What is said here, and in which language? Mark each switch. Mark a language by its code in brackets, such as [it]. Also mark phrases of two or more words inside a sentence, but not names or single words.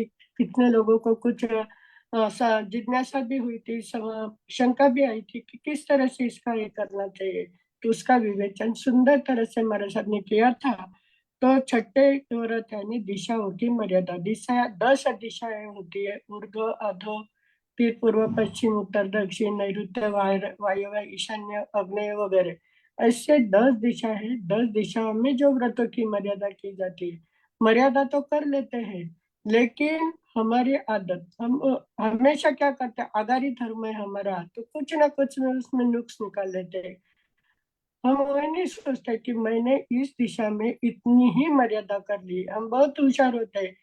[hi] कितने लोगों को कुछ जिज्ञासा भी हुई थी, शंका भी आई थी कि किस तरह से इसका ये करना चाहिए। तो उसका विवेचन सुंदर तरह से हमारे साथ ने किया था। तो छठे व्रत यानी दिशाओं की मर्यादा, दिशा 10 दिशाएं होती है, ऊर्ध्व अधो, फिर पूर्व पश्चिम उत्तर दक्षिण नैऋत्य वायव्य ईशान्य आग्नेय वगैरह। ऐसे 10 दिशा है, 10 दिशाओं में जो व्रतों की मर्यादा की जाती है। मर्यादा तो कर लेते हैं, लेकिन हमारी आदत, हम हमेशा क्या करते हैं, आगारी धर्म है हमारा, तो कुछ ना कुछ में उसमें नुक्स निकाल लेते हैं। हम वो नहीं सोचते कि मैंने इस दिशा में इतनी ही मर्यादा कर ली, हम बहुत होशियार होते हैं।